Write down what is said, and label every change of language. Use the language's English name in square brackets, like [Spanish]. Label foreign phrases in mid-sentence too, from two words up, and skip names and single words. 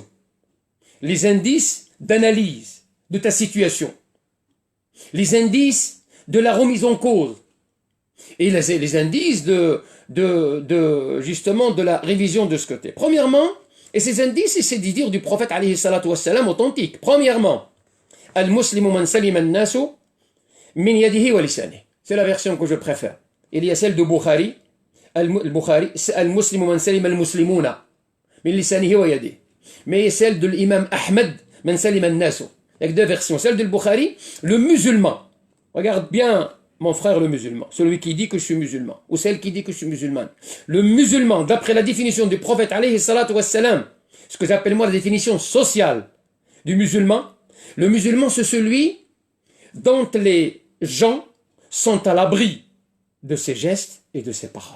[French] Les indices d'analyse de ta situation. Les indices de la remise en cause. Et les indices justement de la révision de ce côté. Premièrement, et ces indices, c'est des dires du prophète [Arabic] عليه الصلاة والسلام [French] authentique. Premièrement, [Arabic] المسلم من سلم الناس من يده ولسانه. [French] C'est la version que je préfère. Il y a celle de Bukhari. Al-Bukhari, c'est [Arabic] المسلم من سلم المسلمون من لسانه ويده. [French] Mais celle de l'imam Ahmed, [Arabic] من سلم الناس. [French] Il y a 2 versions. Celle de Bukhari, le musulman. Regarde bien, mon frère le musulman, celui qui dit que je suis musulman, ou celle qui dit que je suis musulmane. Le musulman, d'après la définition du prophète [Arabic] عليه الصلاة والسلام, [French] ce que j'appelle moi la définition sociale du musulman, le musulman c'est celui dont les gens sont à l'abri de ses gestes et de ses paroles.